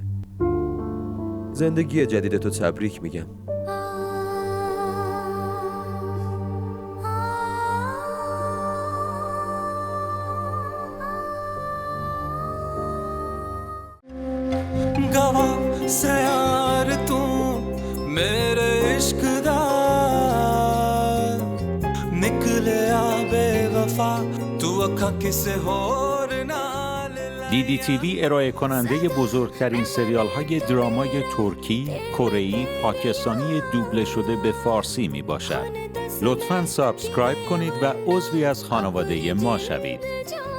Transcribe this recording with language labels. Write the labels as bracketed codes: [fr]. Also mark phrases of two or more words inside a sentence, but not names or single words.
[fa] زندگی جدید تو تبریک میگم. [pa] ਸੇ ਯਾਰ ਤੂ ਮੇਰੇ ਇਸ਼ਕ ਦਾ ਨਿਕਲੇ ਆ ਬੇਵਫਾ ਤੂ ਅਖਾ ਕਿਸੇ ਹੋਰ ਨਾਲ [fa] DDTV ارائه کننده بزرگترین سریال های درامای ترکی، کره‌ای، پاکستانی دوبله شده به فارسی می باشد. لطفاً سابسکرایب کنید و عضوی از خانواده ما شوید.